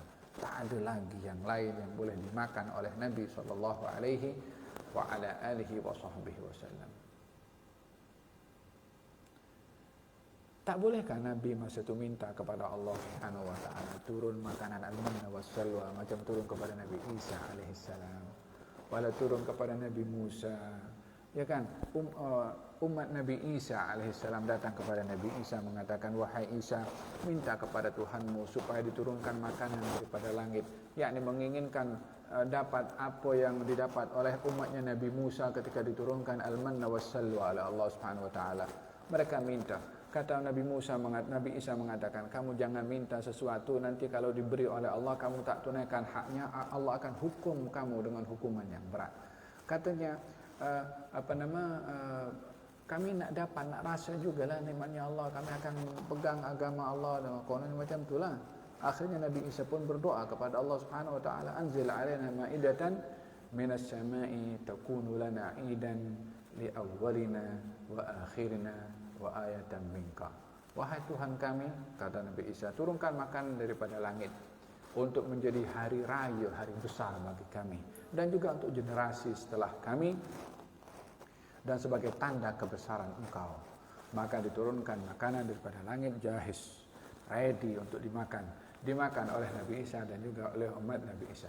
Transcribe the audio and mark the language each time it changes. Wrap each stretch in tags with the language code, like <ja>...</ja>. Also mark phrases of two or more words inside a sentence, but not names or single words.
<ms>Tak ada lagi yang lain yang boleh dimakan oleh Nabi SAW. Tak bolehkah Nabi masa itu minta kepada Allah</ms> <ar>سبحانه وتعالى</ar> <ms>turun makanan</ms> <ar>المن والسلوى</ar> <ms>macam turun kepada Nabi Isa alaihissalam, wala turun kepada Nabi Musa? Ya kan, umat Nabi Isa alaihissalam datang kepada Nabi Isa mengatakan, wahai Isa, minta kepada Tuhanmu supaya diturunkan makanan daripada langit, yakni menginginkan dapat apa yang didapat oleh umatnya Nabi Musa ketika diturunkan</ms> <ar>المن والسلوى</ar> <ms>oleh Allah</ms> <ar>سبحانه وتعالى.</ar> <ms>Mereka minta, Kata Nabi Isa mengatakan, kamu jangan minta sesuatu, nanti kalau diberi oleh Allah kamu tak tunaikan haknya, Allah akan hukum kamu dengan hukuman yang berat. Katanya, kami nak dapat, nak rasa juga lah nikmatnya Allah, kami akan pegang agama Allah dan konon macam itulah. Akhirnya Nabi Isa pun berdoa kepada Allah</ms> <ar>سبحانه وتعالى أنزل علينا مائدة من السماء تكون لنا عيدا لأولنا وآخرنا وآية منك.</ar> <ms>Wahai Tuhan kami, kata Nabi Isa, turunkan makanan daripada langit untuk menjadi hari raya, hari besar bagi kami, dan juga untuk generasi setelah kami, dan sebagai tanda kebesaran Engkau. Maka diturunkan makanan daripada langit, jahis, ready untuk dimakan oleh Nabi Isa dan juga oleh umat Nabi Isa.</ms>